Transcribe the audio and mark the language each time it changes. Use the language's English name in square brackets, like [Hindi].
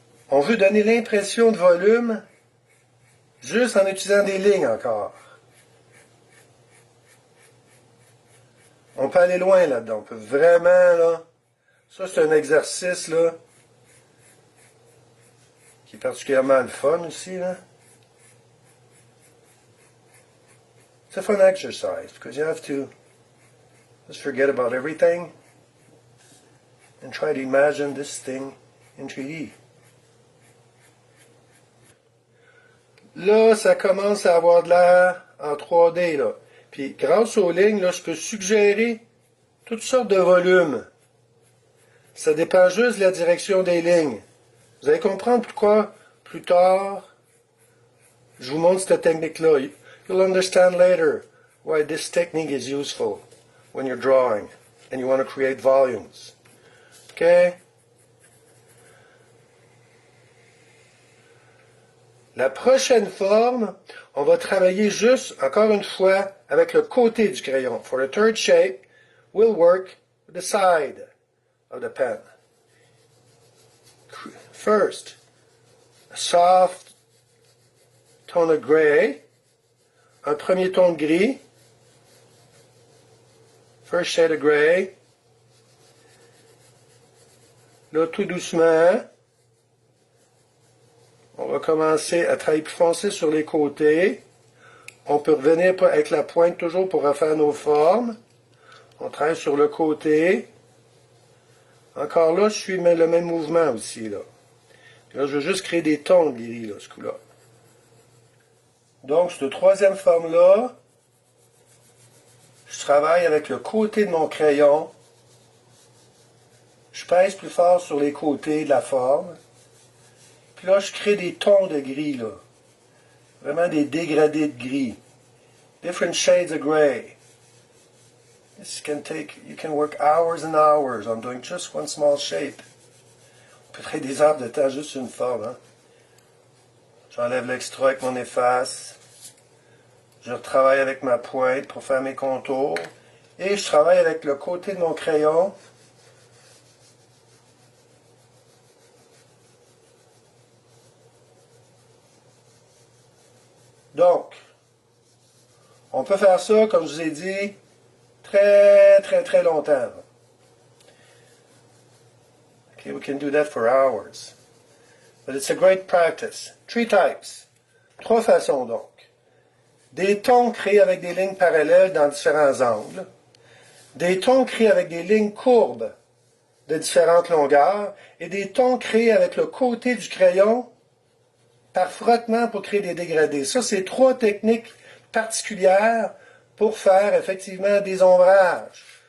[French] On veut donner l'impression de volume juste en utilisant des lignes encore. On peut aller loin là-dedans. On peut vraiment, là... Ça, c'est un exercice, là, qui est particulièrement le fun aussi, là. [English] It's a fun exercise, because you have to just forget about everything and try to imagine this thing in 3D. [French] Là, ça commence à avoir de l'air en 3D, là. Puis, grâce aux lignes, là, je peux suggérer toutes sortes de volumes. Ça dépend juste de la direction des lignes. Vous allez comprendre pourquoi, plus tard, je vous montre cette technique-là. [English] You'll understand later why this technique is useful when you're drawing and you want to create volumes. OK? [French] La prochaine forme, on va travailler juste, encore une fois, avec le côté du crayon. [English] For the third shape, we'll work with the side of the pen. First, a soft tone of gray, [French] un premier ton de gris, [English] first shade of gray. [French] Là, tout doucement, on va commencer à travailler plus foncé sur les côtés. On peut revenir avec la pointe toujours pour refaire nos formes. On travaille sur le côté. Encore là, je suis le même mouvement aussi, là. Puis là, je veux juste créer des tons de gris, là, ce coup-là. Donc, cette troisième forme-là, je travaille avec le côté de mon crayon. Je pèse plus fort sur les côtés de la forme. Puis là, je crée des tons de gris, là. Vraiment des dégradés de gris. [English] Different shades of gray. You can work hours and hours on doing just one small shape. [French] On peut travailler des heures de temps juste sur une forme, hein. J'enlève l'extra avec mon efface. Je retravaille avec ma pointe pour faire mes contours. Et je travaille avec le côté de mon crayon. Donc, on peut faire ça, comme je vous ai dit, très longtemps. [English] Okay, we can do that for hours. But it's a great practice. [French] 3 types. 3 façons donc. Des tons créés avec des lignes parallèles dans différents angles. Des tons créés avec des lignes courbes de différentes longueurs. Et des tons créés avec le côté du crayon par frottement pour créer des dégradés. Ça, c'est 3 techniques particulières pour faire effectivement des ombrages.